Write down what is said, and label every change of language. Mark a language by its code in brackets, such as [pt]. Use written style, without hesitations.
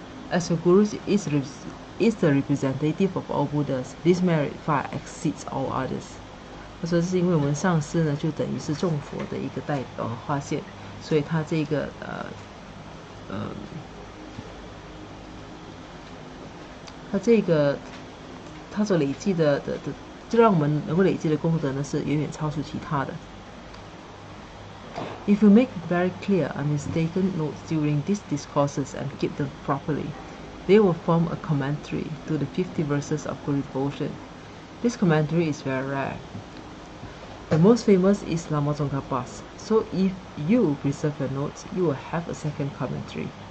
[en] As a guru is the representative of all Buddhas, this merit far exceeds all others. [zh] 他说是因为我们上师呢，就等于是众佛的一个化现，所以他这个他这个他所累积的就让我们能够累积的功德呢，是远远超出其他的。 [en] If you make very clear unmistaken notes during these discourses and keep them properly, they will form a commentary to the 50 verses of Guru Devotion. This commentary is very rare. The most famous is Lama Tsongkhapa's, so if you preserve your notes, you will have a second commentary.